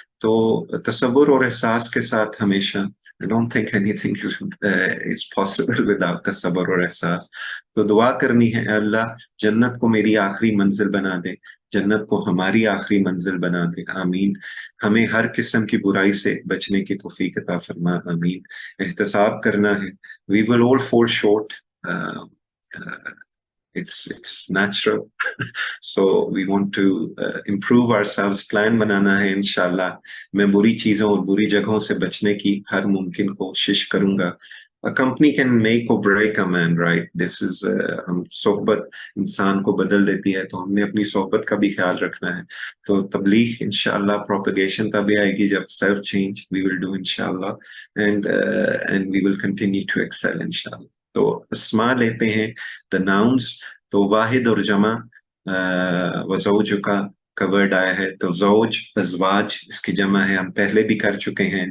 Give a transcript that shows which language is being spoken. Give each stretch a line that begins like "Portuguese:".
Hindi: तो तसव्वुर और एहसास के साथ हमेशा,
English: I don't think anything is possible without
Hindi: तसव्वुर और एहसास। तो दुआ करनी है, अल्लाह जन्नत को मेरी आखिरी मंजिल बना दे, जन्नत को हमारी आखिरी मंजिल बना दे, आमीन। हमें हर किस्म की बुराई से बचने की तौफीक अता फरमा, आमीन। एहतसाब करना है,
English: we will all fall short, uh, uh, it's natural so we want to improve ourselves, plan
Hindi: बनाना है इंशाल्लाह। मैं बुरी चीजों और बुरी जगहों से बचने की हर मुमकिन कोशिश करूंगा।
English: A company can make or break a man, right? This is
Hindi: हम सोहबत इंसान को बदल देती है, तो हमने अपनी सोहबत का भी ख्याल रखना है। तो तबलीग इंशाल्लाह, प्रोपगेशन तभी आएगी जब self change
English: we will do
Hindi: इंशाल्लाह,
English: and we will continue to excel
Hindi: इंशाल्लाह। तो अस्मा लेते हैं, द नाउन्स। तो वाहिद और जमा वज़ौजुका का वर्ड आया है, तो ज़ौज अज़वाज इसकी जमा है, हम पहले भी कर चुके हैं।